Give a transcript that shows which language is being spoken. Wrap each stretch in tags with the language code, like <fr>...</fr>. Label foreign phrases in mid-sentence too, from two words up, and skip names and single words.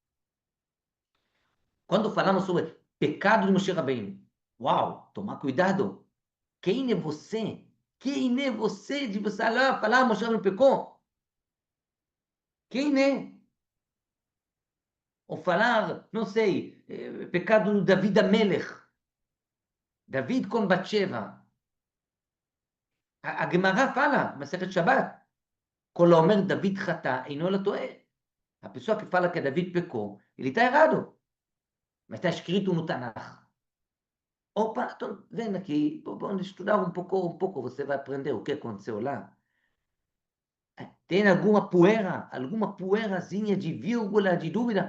<pt>Quando falamos sobre pecado de Moshe Rabbeinu, uau, tomar cuidado. Quem é você? Quem é você de você falar Moshe Rabbeinu pecou? Quem é? Ou falar, não sei, pecado de David Amelech, David com Batsheva.</pt> <he>הגמרא fala, מסכת שבת, כל האומר דוד חטא, אינו אלא טועה.</he> <pt>A pessoa que fala que David pecou, ele está errado. Mas está escrito no Tanakh. Opa, estou vendo aqui, vamos estudar um pouco, você vai aprender o que aconteceu lá. Tem alguma poeirazinha de vírgula, de dúvida?</pt>